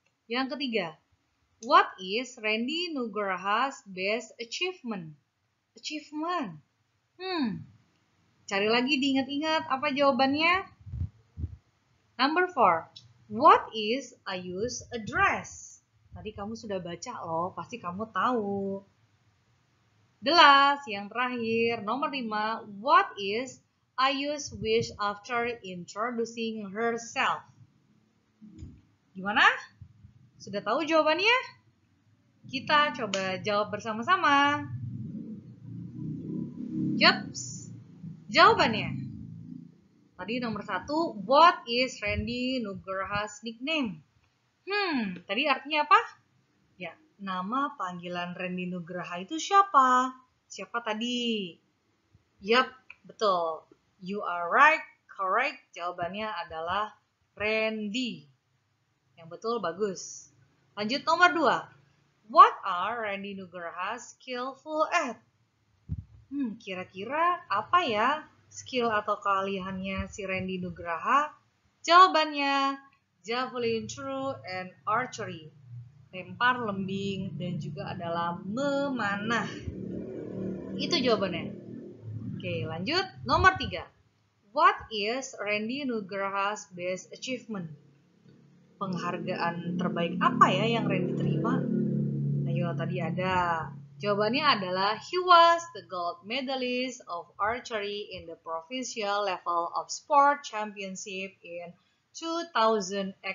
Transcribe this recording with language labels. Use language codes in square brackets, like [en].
[id] Yang ketiga, [en] what is Randy Nugraha's best achievement? Achievement. [id] Cari lagi diingat-ingat apa jawabannya. [en] Number 4, what is Ayu's address? [id] Tadi kamu sudah baca loh, pasti kamu tahu. [en] The last, [id] yang terakhir, nomor 5, [en] what is Ayu's wish after introducing herself? [id] Gimana? Sudah tahu jawabannya? Kita coba jawab bersama-sama. Yups, jawabannya. Tadi nomor 1, [en] what is Randy Nugraha's nickname? [id] Tadi artinya apa? Ya, nama panggilan Randy Nugraha itu siapa? Siapa tadi? Yup, betul. [en] You are right, correct. [id] Jawabannya adalah Randy. Yang betul, bagus. Lanjut nomor 2. [en] What are Randy Nugraha skillful at? [id] Kira-kira apa ya skill atau keahliannya si Randy Nugraha? Jawabannya [en] javelin throw and archery. [id] lempar lembing, dan juga adalah memanah. Itu jawabannya. Oke, lanjut. Nomor 3. [en] What is Randy Nugraha's best achievement? [id] Penghargaan terbaik apa ya yang Randy terima? Ayo, tadi ada. Jawabannya adalah [en] he was the gold medalist of archery in the provincial level of sport championship in 2018.